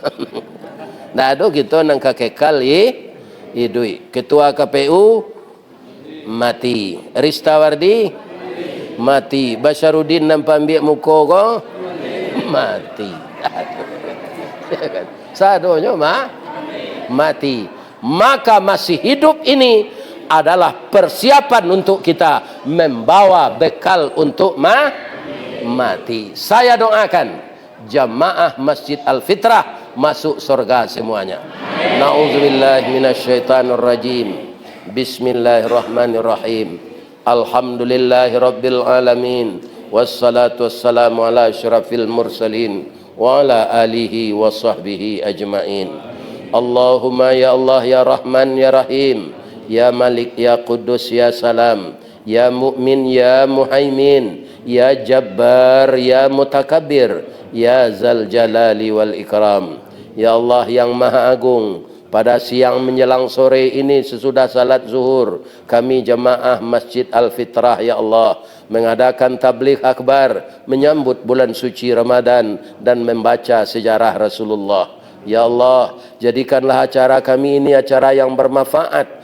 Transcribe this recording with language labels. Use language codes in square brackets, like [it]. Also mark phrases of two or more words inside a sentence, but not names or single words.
[min] Ndak ada kita nang kekal hidui. [id] Ketua KPU mati. Ristawardi mati. [min] Basyarudin nampak ambil muka ko mati. Sadonya mati. [id] Maka masih hidup ini adalah persiapan untuk kita membawa bekal untuk mati. Saya doakan jamaah Masjid Al-Fitrah masuk surga semuanya. [ar] نعوذ بالله من الشيطان الرجيم. بسم الله الرحمن الرحيم الحمد لله رب العالمين. والصلاة والسلام على أشرف المرسلين وعلى آله وصحبه أجمعين. اللهم يا الله يا رحمن يا رحيم يا ملك يا قدوس يا سلام يا مؤمن يا مهيمن يا جبار يا متكبر يا ذا الجلال والإكرام. [id] Ya Allah yang Maha Agung, pada siang menjelang sore ini sesudah salat zuhur, kami jemaah Masjid Al-Fitrah ya Allah mengadakan tabligh akbar menyambut bulan suci Ramadan dan membaca sejarah Rasulullah. Ya Allah, jadikanlah acara kami ini acara yang bermanfaat.